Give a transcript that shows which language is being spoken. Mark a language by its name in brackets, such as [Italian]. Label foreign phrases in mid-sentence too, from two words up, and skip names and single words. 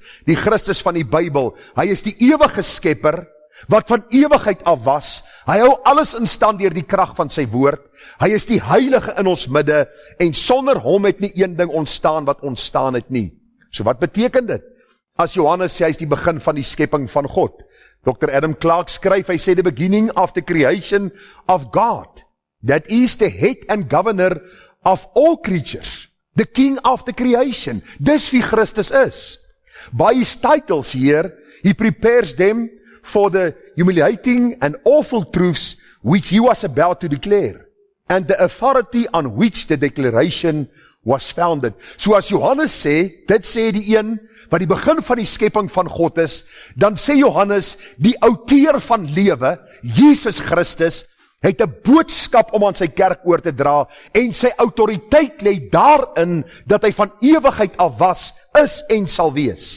[Afrikaans] Die Christus van die Bybel. Hy is die ewige skepper, wat van ewigheid af was. Hy hou alles in stand deur die krag van sy woord. Hy is die heilige in ons midde, en sonder hom het nie een ding ontstaan wat ontstaan het nie. So wat beteken dit? As Johannes sê, hy is die begin van die skepping van God. Dr. Adam Clarke skryf, hy sê, [English] the beginning of the creation of God. That is the head and governor of all creatures. The king of the creation. [Afrikaans] Dis wie Christus is. [English] By his titles here, he prepares them for the humiliating and awful truths which he was about to declare, and the authority on which the declaration was founded. [Afrikaans] So as Johannes sê, dit sê die een wat die begin van die skepping van God is, dan sê Johannes, die outeur van lewe, Jesus Christus, het 'n boodskap om aan sy kerk oor te dra, en sy autoriteit lê daarin, dat hy van ewigheid af was, is en sal wees.